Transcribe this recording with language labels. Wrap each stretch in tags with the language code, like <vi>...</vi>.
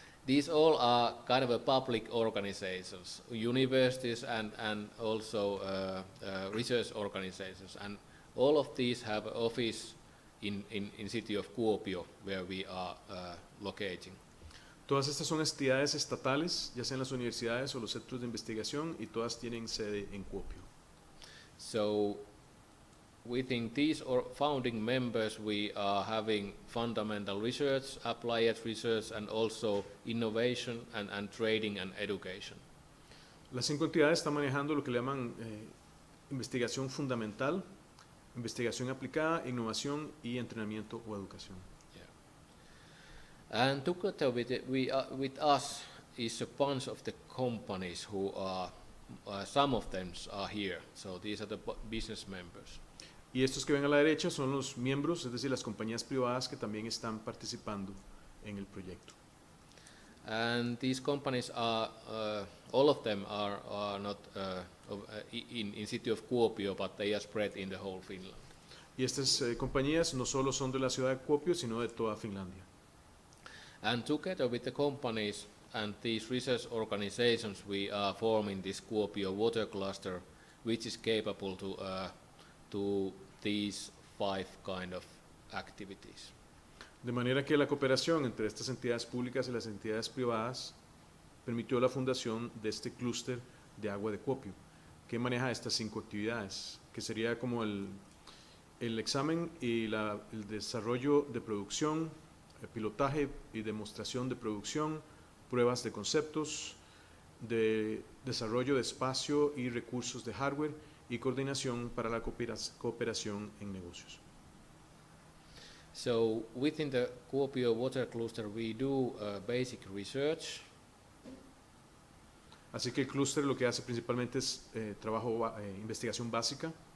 <en>These all are kind of a public organizations, universities and also research organizations, and all of these have an office in city of Kuopio, where we are locating.</en> <es>Todas estas son entidades estatales, ya sean las universidades o los centros de investigación, y todas tienen sede en Kuopio.</es> <en>So within these founding members, we are having fundamental research, applied research, and also innovation and trading and education.</en> <es>Las 5 entidades están manejando lo que le llaman investigación fundamental, investigación aplicada, innovación y entrenamiento o educación. Yeah.</es> <en>And together with us is a bunch of the companies who are, some of them are here, so these are the business members.</en> <es>Y estos que ven a la derecha son los miembros, es decir, las compañías privadas que también están participando en el proyecto.</es> <en>And these companies are, all of them are not in city of Kuopio, but they are spread in the whole Finland.</en> <es>Y estas compañías no solo son de la ciudad de Kuopio, sino de toda Finlandia.</es> <en>And together with the companies and these research organizations, we are forming this Kuopio Water Cluster, which is capable to these 5 kind of activities.</en> <es>De manera que la cooperación entre estas entidades públicas y las entidades privadas permitió la fundación de este clúster de agua de Kuopio, que maneja estas 5 actividades, que sería como el examen y el desarrollo de producción, el pilotaje y demostración de producción, pruebas de conceptos, de desarrollo de espacio y recursos de hardware, y coordinación para la cooperación en negocios.</es> <en>So within the Kuopio Water Cluster, we do basic research.</en> <es>Así que el clúster lo que hace principalmente es investigación básica.</es>